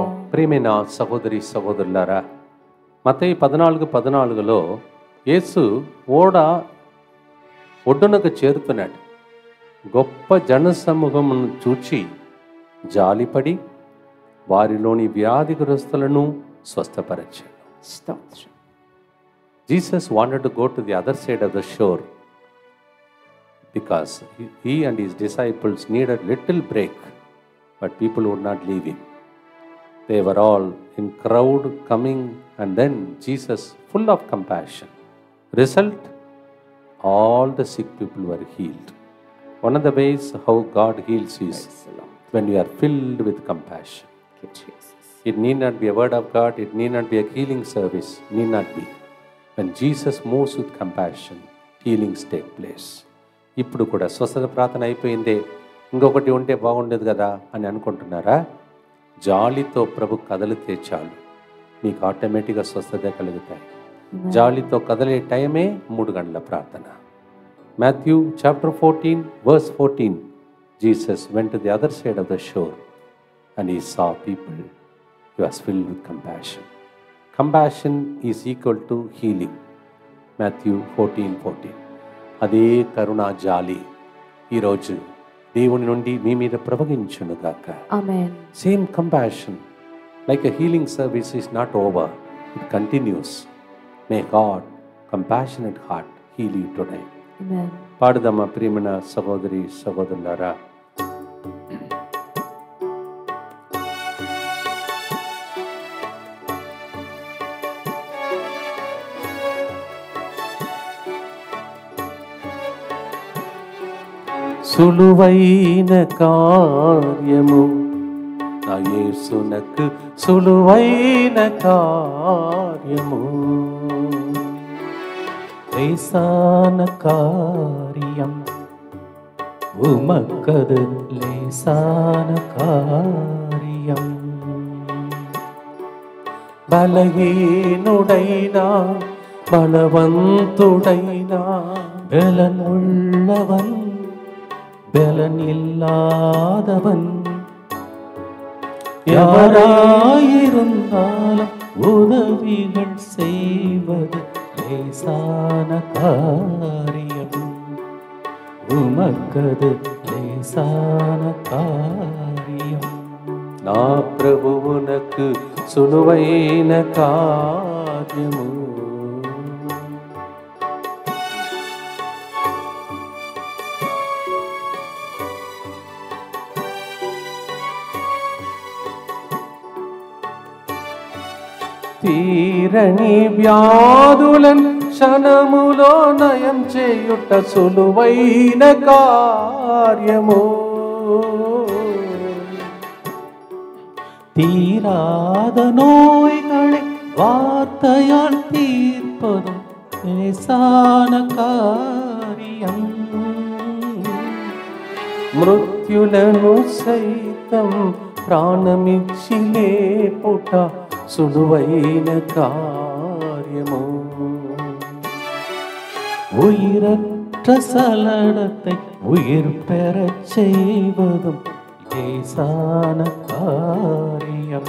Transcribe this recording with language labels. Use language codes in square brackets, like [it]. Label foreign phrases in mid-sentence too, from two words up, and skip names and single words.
[te] ప్రియమైన సహోదరి సహోదరులారా, మత్తయి 14:14లో యేసు ఓడ ఒడ్డునకు చేరుతున్నాడు. గొప్ప జనసమూహమును చూచి జాలిపడి వారిలోని వ్యాధిగ్రస్తులను స్వస్థపరిచాడు. [en] Jesus wanted to go to the other side of the shore because he and his disciples needed little break, but people would not leave him. They were all in crowd coming, and then Jesus, full of compassion. Result, all the sick people were healed. One of the ways how God heals is when you are filled with compassion. It need not be a word of God, it need not be a healing service, need not be. When Jesus moves with compassion, healings take place. [te] ఇప్పుడు కూడా స్వస్థత ప్రార్థన అయిపోయిందే, ఇంకొకటి ఉంటే బాగుండేది కదా అని అనుకుంటున్నారా? జాలితో ప్రభు కదలితే చాలు, మీకు ఆటోమేటిక్గా స్వస్థత కలుగుతాయి. జాలితో కదలే టైమే 3 గంటల ప్రార్థన. [en] Matthew chapter 14 verse 14, Jesus went to the other side of the shore and he saw people. He was filled with compassion. Compassion is equal to healing. Matthew 14:14. [te] అదే కరుణ జాలి ఈరోజు దేవుని నుండి మీ మీద ప్రవహించును గాక. [en] Amen. Same compassion, like a healing service is not over, it continues. May God, compassionate heart, heal you today. Amen. [te] పాడుదమ్మా ప్రియమైన సహోదరి సహోదరులారా. సులువైన కార్యము నా యేసునకు సులువైన కార్యము. [ta] லேசான காரியம் உமக்கது லேசான காரியம். [te] బలహీనుడైనా బలవంతుడైనా [ta] பலனுள்ளவன் பலன் இல்லாதவன் யாராயிருந்தாலும் உதவிகள் செய்வது லேசான காரியம். உமக்கது லேசான காரியம். [te] నా ప్రభువునకు సులువైన కార్యము. తీరని వ్యాధులను క్షణములో నయం చేయుట సులువైన కార్యము. [ta] தீராத நோய்களை வார்த்தையால் தீர்ப்பதும் லேசான காரியம். [te] మృత్యులను సైతం ప్రాణమిచ్చి లేపుట సులువైన కార్యము. [ta] உயிரற்ற சலனத்தை உயிர் பெறச் செய்வதும் லேசான காரியம்.